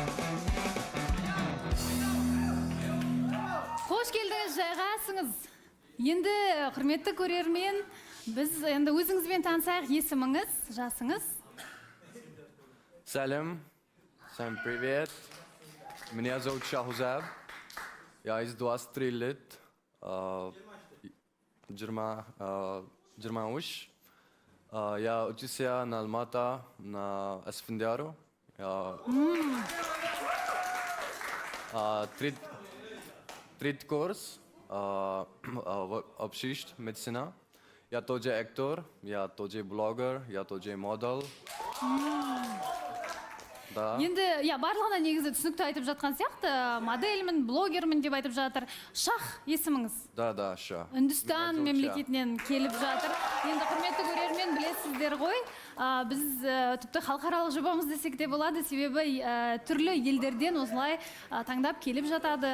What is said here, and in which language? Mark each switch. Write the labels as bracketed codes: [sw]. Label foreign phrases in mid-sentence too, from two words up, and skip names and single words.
[kk] Қош келдіңіз, жайғасыңыз. Енді құрметті көрермен, біз енді өзіңізбен танысайық, есіміңіз, жасыңыз. Салем, [ru] всем привет. Меня зовут Шахузаб. Я из 23 лет. Джермауш. Я учился на Алмата, на Асфендиару. Третий курс. Общий медицина. Я тоже актер, я тоже блогер, я тоже модель. Да. [kk] Енді, барлығына негізі түсінікті айтып жатқан сияқты, модельмін, блогермін деп айтып жатыр. Шах есіміңіз. [ru] Да, ша. [kk] Үндістан мемлекетінен келіп жатыр. Енді құрметті көрермен, білесіздер ғой, біз тіпті халықаралық жобамыз десек те болады, себебі түрлі елдерден осылай таңдап келіп жатады.